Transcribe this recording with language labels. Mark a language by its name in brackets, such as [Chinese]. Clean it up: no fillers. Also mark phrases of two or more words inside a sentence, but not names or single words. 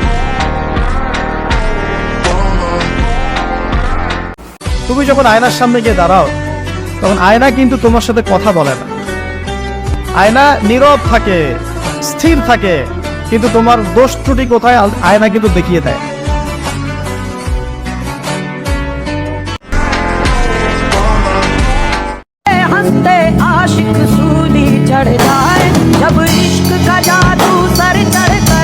[Bangla] তুমি যখন আয়নার সামনে গিয়ে দাঁড়াও তখন আয়না কিন্তু তোমার সাথে কথা বলে না। আয়না নীরব থাকে, স্থির থাকে, কিন্তু তোমার দোষ ত্রুটি কোথায় আয়না কিন্তু দেখিয়ে দেয়। [Hindi] हंसते आशिक सूली चढ़ जाए जब इश्क का जादू सर चढ़